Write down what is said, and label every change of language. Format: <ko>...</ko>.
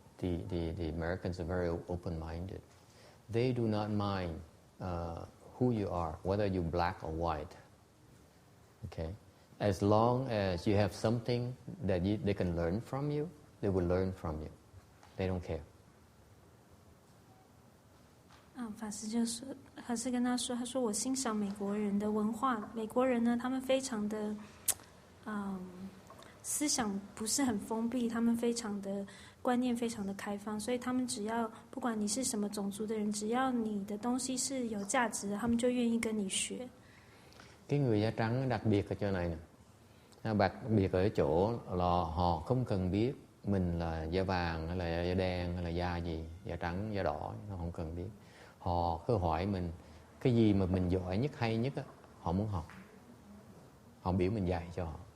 <en>The Americans are very open-minded. They do not mind who you are, whether you're black or white. Okay, as long as you have something that they can learn from you, they will learn from you. They don't care.</en> <zh>法师就说，法师跟他说，他说我欣赏美国人的文化，美国人呢，他们非常的，思想不是很封闭，他们非常的观念非常的开放，所以他们只要不管你是什么种族的人，只要你的东西是有价值的，他们就愿意跟你学。</zh> <vi>Cái người da trắng đặc biệt ở chỗ này nè, đặc biệt ở chỗ là họ không cần biết mình là da vàng hay là da đen hay là da gì, da trắng, da đỏ, họ không cần biết. Họ cứ hỏi mình cái gì mà mình giỏi nhất, hay nhất á, họ muốn học. Họ biểu mình dạy cho họ.</vi>